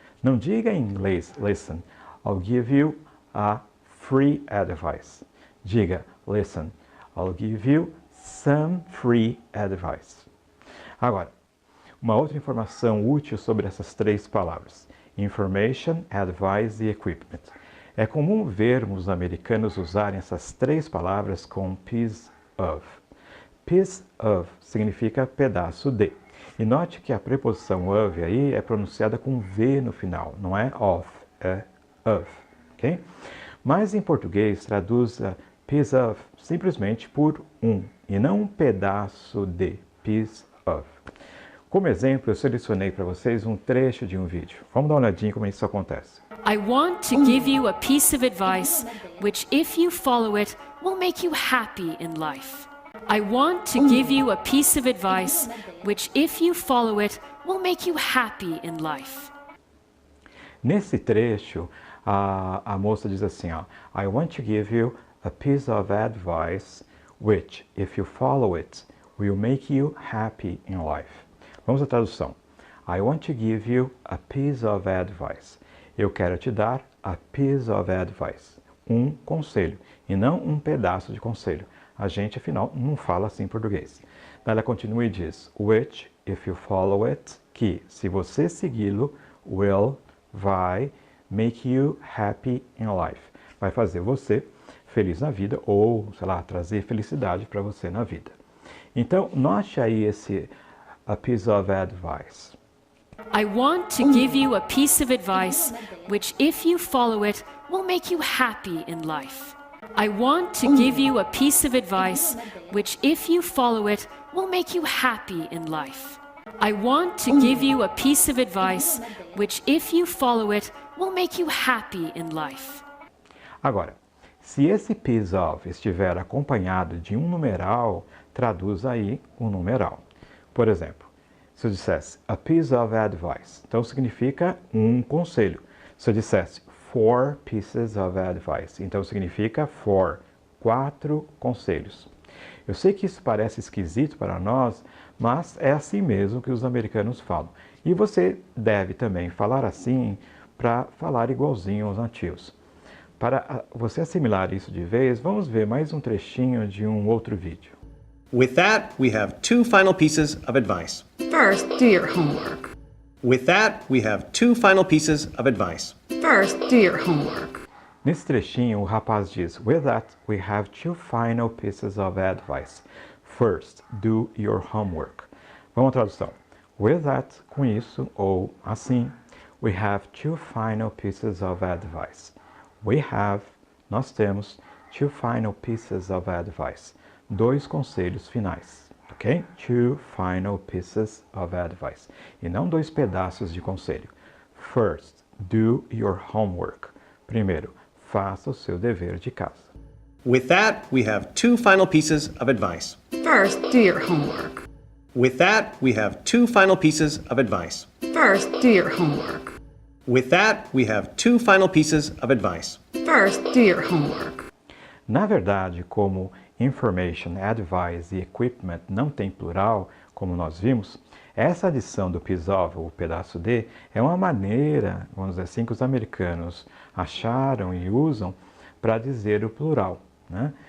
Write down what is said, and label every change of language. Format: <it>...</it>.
<pt>Não diga em inglês,</pt> <en>listen, I'll give you a free advice.</en> <pt>Diga,</pt> <en>listen, I'll give you some free advice.</en> <pt>Agora, uma outra informação útil sobre essas 3 palavras. Information, Advice e Equipment. É comum vermos os americanos usarem essas três palavras com piece of. Piece of significa pedaço de. E note que a preposição of aí é pronunciada com V no final, não é of, é of, ok? Mas em português traduz piece of simplesmente por e não um pedaço de, piece of. Como exemplo, eu selecionei para vocês um trecho de um vídeo. Vamos dar uma olhadinha como isso acontece.</pt> <en>I want to give you a piece of advice which, if you follow it, will make you happy in life. I want to give you a piece of advice which, if you follow it, will make you happy in life.</en> <pt>Nesse trecho, a moça diz assim, ó,</pt> <en>I want to give you a piece of advice which, if you follow it, will make you happy in life.</en> <pt>Vamos à tradução.</pt> <en>I want to give you a piece of advice.</en> <pt>Eu quero te dar</pt> <en>a piece of advice.</en> <pt>Um conselho, e não um pedaço de conselho. A gente, afinal, não fala assim em português. Ela continua e diz,</pt> <en>which, if you follow it,</en> <pt>que, se você segui-lo, vai</pt> <en>make you happy in life.</en> <pt>Vai fazer você feliz na vida ou, sei lá, trazer felicidade para você na vida. Então, note aí esse a piece of advice.</pt> <en>I want to give you a piece of advice which, if you follow it, will make you happy in life. I want to give you a piece of advice which, if you follow it, will make you happy in life. I want to give you a piece of advice which, if you follow it, will make you happy in life.</en> <pt>Agora, se esse piece of estiver acompanhado de um numeral, traduz aí o numeral. Por exemplo, se eu dissesse a piece of advice, então significa um conselho. Se eu dissesse 4 pieces of advice, então significa 4 conselhos. Eu sei que isso parece esquisito para nós, mas é assim mesmo que os americanos falam. E você deve também falar assim para falar igualzinho aos nativos. Para você assimilar isso de vez, vamos ver mais um trechinho de um outro vídeo.</pt> <en>With that, we have 2 final pieces of advice. First, do your homework. With that, we have 2 final pieces of advice. First, do your homework.</en> <pt>Nesse trechinho, o rapaz diz,</pt> <en>with that, we have 2 final pieces of advice. First, do your homework.</en> <pt>Vamos à tradução.</pt> <en>With that,</en> <pt>com isso, ou assim,</pt> <en>we have 2 final pieces of advice. We have,</en> <pt>nós temos,</pt> <en>2 final pieces of advice.</en> <pt>2 conselhos finais, ok?</pt> <en>2 final pieces of advice.</en> <pt>E não 2 pedaços de conselho.</pt> <en>First, do your homework.</en> <pt>Primeiro, faça o seu dever de casa.</pt> <en>With that, we have 2 final pieces of advice. First, do your homework. With that, we have 2 final pieces of advice. First, do your homework. With that, we have 2 final pieces of advice. First, do your homework.</en> <pt>Na verdade, como information, advice e equipment não tem plural, como nós vimos, essa adição do piece of, o pedaço de, é uma maneira, vamos dizer assim, que os americanos acharam e usam para dizer o plural, né?</pt>